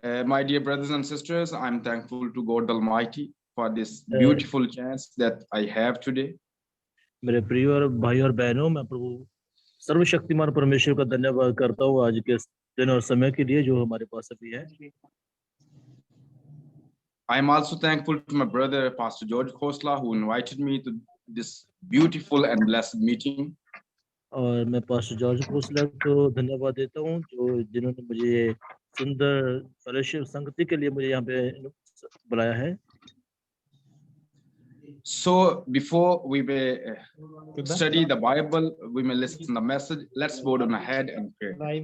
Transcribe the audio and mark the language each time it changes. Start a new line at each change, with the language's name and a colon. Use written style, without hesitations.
English: My dear brothers and sisters, I'm thankful to God Almighty for this beautiful chance that I have today.
Hindi: मेरे प्रिय और भाई और बहनों, मैं प्रभु सर्वशक्तिमान परमेश्वर का धन्यवाद करता हूँ आज के दिन और समय के लिए जो हमारे पास अभी है।
English: I am also thankful to my brother Pastor George Khosla who invited me to this beautiful and blessed meeting.
Hindi: और मैं पास्टर जॉर्ज खोसला को धन्यवाद देता हूँ जिन्होंने मुझे सुंदर फेलोशिप संगति के लिए मुझे यहाँ पे बुलाया है।
English: So before we may study the Bible, we may listen to the message. Let's bow down our head and pray.